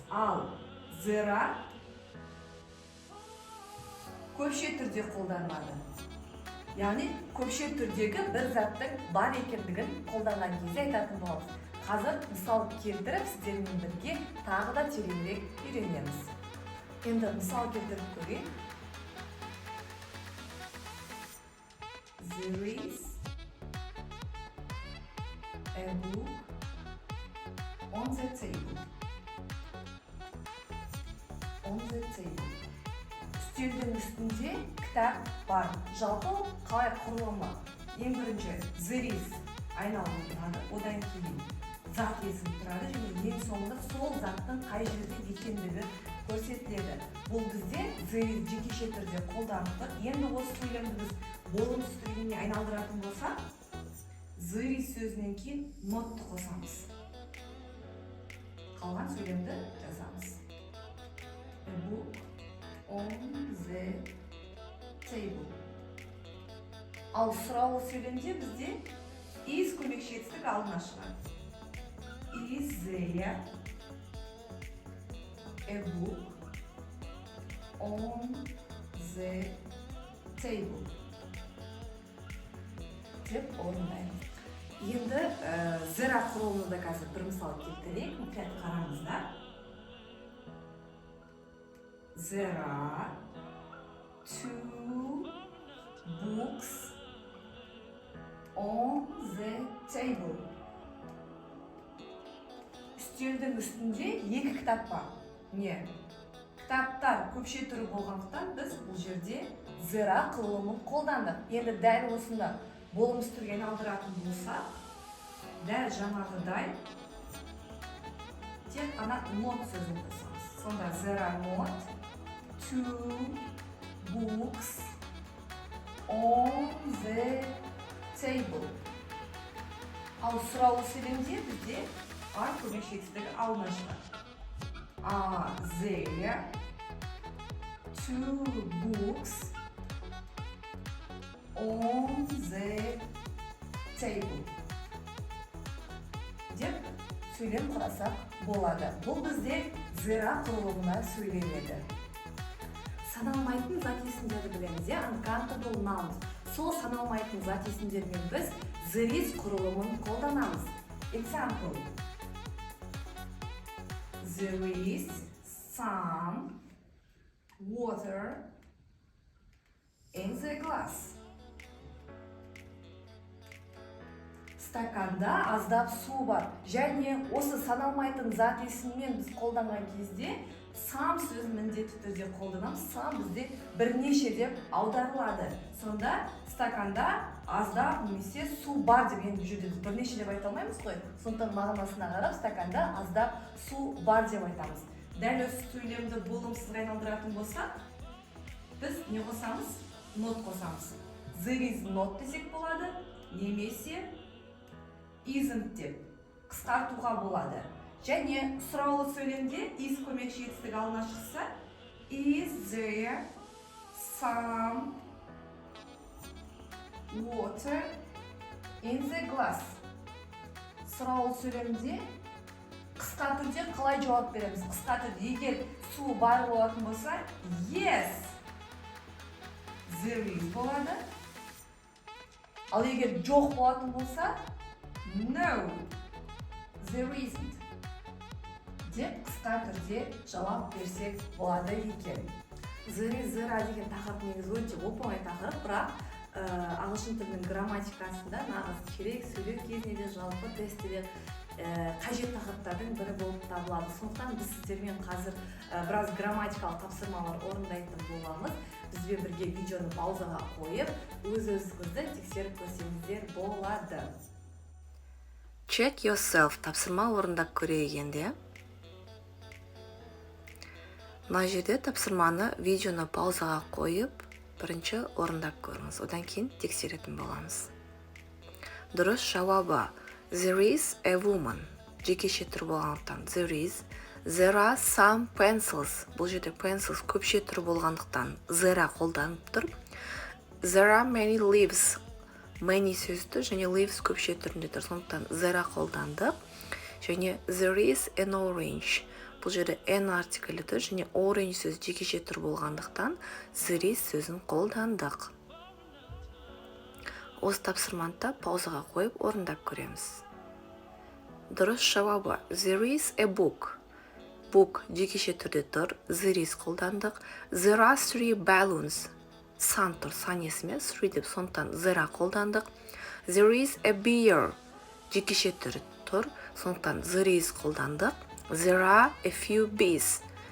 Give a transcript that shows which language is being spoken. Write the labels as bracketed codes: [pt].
[kk] Ал зыра көпше түрде қолданылады. Яғни көпше түрдегі бір заттың бар екендігін қолданған кезде айтатын боламыз. Қазір мысал келтіріп, сіздермен бірге тағы да тереңірек үйренеміз. Енді мысал келтіріп көрейік. [en] There is a book on the table. [kk] Үстелдің үстінде кітап бар. Жалпы қалай құрылымы? Ең бірінші [en] there is [kk] айналым тұрады, одан кейін зат есім тұрады және ең соңында сол заттың қай жерде екендігі көрсетіледі. Бұл бізде [en] there is [kk] жекеше түрде қолданылды. Енді осы сөйлемді біз болым түріне айналдыратын болса, there is сөзінен кейін notты қосамыз. Қалған сөйлемді жазамыз. [en] A book on the table. [kk] Ал сұраулы сөйлемде бізде is көмекші етістік алдына шығады. [en] Is there a book on the table? [kk] Деп орындаймыз. Енді зыра құрылымында қазір бір мысал келтірейік. Мұқият қараңыздар. [en] There are two books on the table. [kk] Үстелдің үстінде екі кітап бар. Не? Кітаптар көпше түрі болғандықтан біз бұл жерде зыра құрылымын қолдандық. Енді дәл осында болым түрге айналдыратын болса, дәл жаңағыдай тек ана not сөзін қосамыз. Сонда [en] there are not two books on the table. [kk] Ал сұраулы сөйлемде бізде are көмекші етістігі алдына шығады. [en] Are there two books on the table? [kk] Деп сөйлем құрасақ болады. Бұл бізде зыра құрылымына сөйленеді. Саналмайтын зат есімдерді білеміз, [en] uncountable nouns. [kk] Сол саналмайтын зат есімдермен біз [en] there is [kk] құрылымын қолданамыз. [en] Example. There is some water in the glass. [kk] Стаканда аздап су бар. Және осы саналмайтын зат есіммен біз қолданған кезде some сөзін міндетті түрде қолданамыз. Some бізде бірнеше деп аударылады. Сонда стаканда аздап немесе су бар деп, енді бұл жерде бірнеше деп айта алмаймыз ғой. Сондықтан мағынасына қарап стаканда аздап су бар деп айтамыз. Дәл осы сөйлемді болымсыз айналдыратын болса, біз не қосамыз? Not қосамыз. [en] There is not [kk] десек болады, немесе isn't деп қысқартуға болады. Және сұраулы сөйлемде is көмекші етістік алдына шықса, [en] is there some water in the glass? [kk] Сұраулы сөйлемде қысқа түрде қалай жауап береміз? Қысқа түрде егер су бар болатын болса, [en] yes, there is [kk] болады. Ал егер жоқ болатын болса, [en] no, there isn't. [kk] Деп қысқа түрде жауап берсек болады екен. Зыри-зыра деген тақырып негізі өте оп-оңай тақырып, бірақ ағылшын тілінің грамматикасында нағыз керек сөйлеу кезінде де жалпы тестіде қажет тақырыптардың бірі болып табылады. Сондықтан біз сіздермен қазір біраз грамматикалық тапсырмалар орындайтын боламыз. Бізбен бірге видеоны паузаға қойып, өз-өзіңізді тексеріп көрсеңіздер болады. [en] Check yourself [kk] тапсырма орындап көрейік енді. Мына жерде тапсырманы видеоны паузаға қойып, бірінші орындап көріңіз. Одан кейін тексеретін боламыз. Дұрыс жауабы [en] there is a woman. [kk] Жекеше түр болғандықтан [en] there are some pencils. [kk] Бұл жерде pencils көпше түр болғандықтан there қолданып тұр. [en] There are many leaves. [kk] Many сөзді және leaves көпше түрінде тұр. Сондықтан there қолдандық. [en] Және there is an orange. [kk] Бұл жерде an артиклі тұр және orange сөз жекеше түр болғандықтан [en] there is [kk] сөзін қолдандық. Осы тапсырманы паузаға қойып орындап көреміз. Дұрыс жауабы [en] there is a book. [kk] Book жекеше түрде тұр, [en] there is [kk] қолдандық. [en] There are 3 balloons. [kk] Сан тұр, сан есіме 3 деп, сондықтан there қолдандық. [en] There is a bear. [kk] Жекеше түрде тұр, сондықтан [en] there is [kk] қолдандық. [en] There are a few bees.